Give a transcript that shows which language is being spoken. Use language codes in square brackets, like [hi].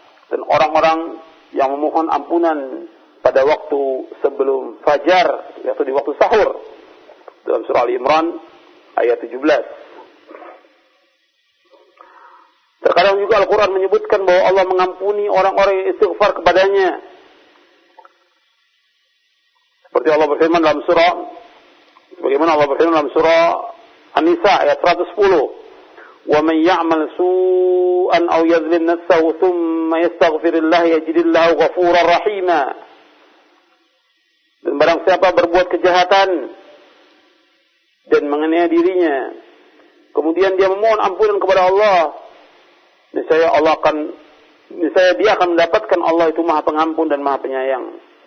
[id] Dan orang-orang yang memohon ampunan pada waktu sebelum fajar, yaitu di waktu sahur, dalam surah Ali Imran ayat 17. Terkadang juga Al-Quran menyebutkan bahwa Allah mengampuni orang-orang yang istighfar kepadanya. Seperti Allah berfirman dalam surah, sebagaimana Allah berfirman dalam surah An-Nisa ayat 110, [ar] وَمَنْ يَعْمَلْ سُوءًا أَوْ يَذْلِمْ نَفْسَهُ ثُمَّ يَسْتَغْفِرِ اللَّهِ يَجِدِ اللَّهُ غَفُورًا رَحِيمًا. [id] Dan barang siapa berbuat kejahatan dan menganiaya dirinya, kemudian dia memohon ampunan kepada Allah, niscaya Allah akan, niscaya dia akan mendapatkan, Allah itu Maha Pengampun dan Maha Penyayang.